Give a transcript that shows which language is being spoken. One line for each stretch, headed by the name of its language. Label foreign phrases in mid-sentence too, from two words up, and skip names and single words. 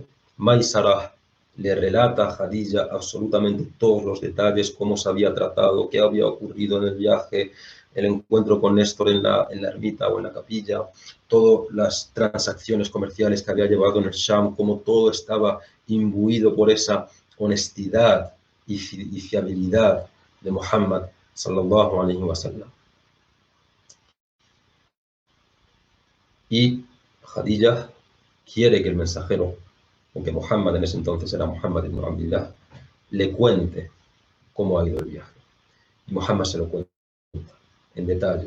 Spanish: Maisara le relata a Khadija absolutamente todos los detalles, cómo se había tratado, qué había ocurrido en el viaje, el encuentro con Néstor en la ermita o en la capilla, todas las transacciones comerciales que había llevado en el Sham, cómo todo estaba imbuido por esa honestidad y fiabilidad de Muhammad
Arabic: صلى الله عليه وسلم.
Spanish: Y Khadija quiere que el mensajero, aunque Muhammad en ese entonces era Muhammad ibn Abdillah, le cuente cómo ha ido el viaje. Y Muhammad se lo cuenta en detalle.